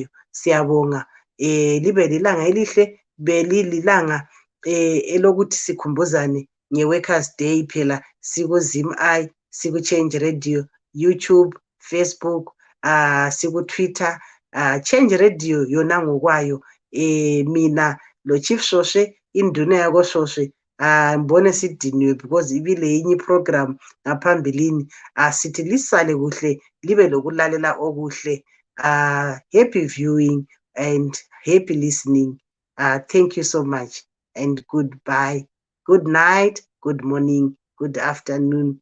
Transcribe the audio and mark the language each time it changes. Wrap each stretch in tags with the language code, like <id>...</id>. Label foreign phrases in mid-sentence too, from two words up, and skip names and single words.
<nd>Siyabonga, libe lilanga elihle, belilanga elokuthi sikhumbuzane nge-Workers Day phela, siku-ZimEye, siku-Change Radio, YouTube, Facebook, siku-Twitter, Change Radio yona ngokwayo. Mina lo Chief Shoshe, induna yako Shoshe, ngibone sidiniwe because ibile yinye program ngaphambilini. Sithi lisale kuhle, libe lokulalela okuhle.</nd> <en>Happy viewing and happy listening. Thank you so much and goodbye. Good night, good morning, good afternoon.</en>